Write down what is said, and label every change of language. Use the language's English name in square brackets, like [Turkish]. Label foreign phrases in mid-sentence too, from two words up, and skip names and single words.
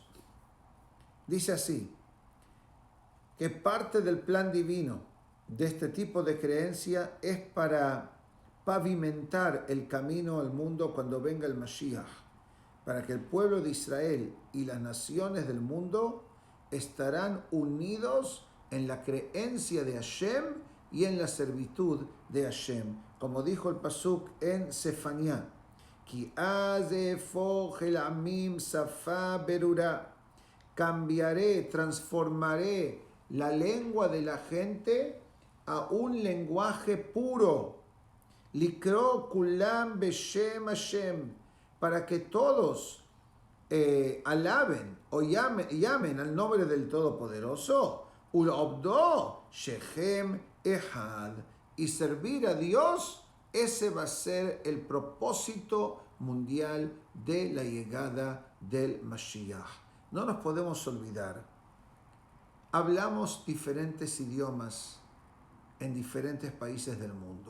[Spanish] Dice así, que parte del plan divino de este tipo de creencia es para pavimentar el camino al mundo cuando venga el Mashiach, para que el pueblo de Israel y las naciones del mundo estarán unidos en la creencia de Hashem y en la servitud de Hashem. Como dijo el pasuk en Sefaniah, [Hebrew] כי אל עמים שפה ברורה, [Spanish] cambiaré, transformaré la lengua de la gente a un lenguaje puro. [Hebrew] לקרוא כולם בשם השם, [Spanish] para que todos alaben o llamen al nombre del Todopoderoso. [Hebrew] ולעבדו שכם אחד, [Spanish] y servir a Dios. Ese va a ser el propósito mundial de la llegada del Mashiach. No nos podemos olvidar, hablamos diferentes idiomas en diferentes países del mundo.